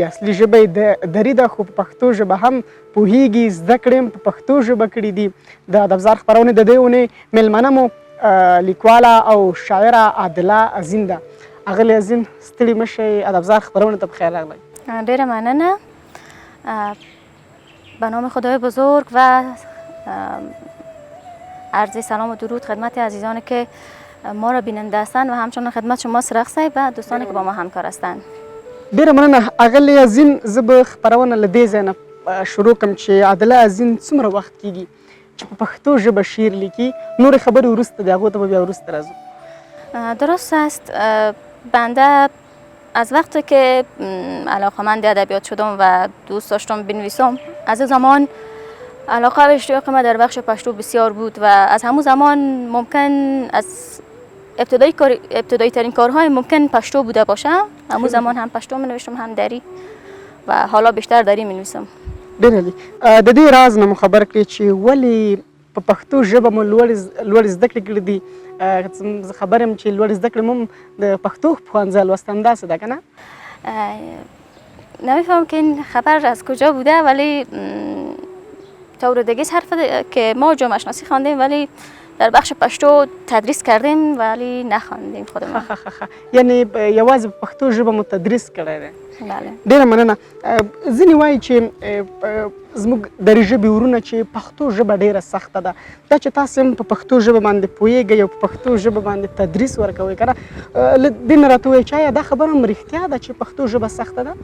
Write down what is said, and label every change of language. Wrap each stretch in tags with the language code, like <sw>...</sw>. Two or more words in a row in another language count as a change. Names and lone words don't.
<ps>اصلي ژبه یې دري ده خو په پښتو ژبه هم پوهیږي، زده کړې هم په پښتو ژبه کړي دي. د ادبزار خپرونې د دې اونۍ میلمنه مو لیکواله او شاعره عادله عظیم ده. اغلې عظیم ستړي مه شئ، ادبزار خپرونې ته بخیر راغلی. ډېره مننه.</ps> <fa>به نام خدای بزرگ و عرض سلام و درود خدمت عزیزانی که ما را بیننده هستند و همچنان خدمت شما سرخ صاحب و دوستانی که با ما همکار هستند.</fa> <ps>ډېره مننه اغلې عظیم. زه به خپرونه له دې ځای نه شروع کړم چې عادله عظیم څومره وخت کېږي چې په پښتو ژبه شعر لیکي؟ نورې خبرې وروسته دي، هغو ته به بیا وروسته راځو.</ps> <fa>درست است. بنده از وقتی که علاقه‌مند ادبیات شدم و دوست داشتم بنویسم، از زمان علاقه و اشتیاق ما در بخش پشتو بسیار بود و از همون زمان ممکن از ابتدایی ترین کارهای ممکن پشتو بوده باشه. همون زمان هم پشتو می نوشتم هم دری و حالا بیشتر دری می نویسم.</fa> <ps>ډېر عالي. د دې راز نه مو خبر کړئ چې ولې په پښتو ژبه مو لوړې زده کړې کړې دي. زه خبر یم چې لوړې زده کړې مو د پښتو پوهنځی لوستن، داسې ده که نه؟</ps> <fa>نمیفهمم که این خبر از کجا بوده، ولی طور دیگه حرف که ما جامعه شناسی خواندیم ولی در بخش پشتو تدریس کردیم ولی نخواندیم خودمون.</fa> <ps>یعنی یوازې په پښتو ژبه مو تدریس کړی دی. بله. ډېره مننه. ځینې وایي چې زموږ دري ژبې ورونه چې پښتو ژبه ډېره سخته ده، دا چې تاسې هم په پښتو ژبه باندې پوهېږئ او په پښتو ژبه باندې تدریس ورکوئ که نه، له دې نه راته ووایئ چې آیا دا خبره هم رښتیا ده چې پښتو ژبه سخته ده؟</ps>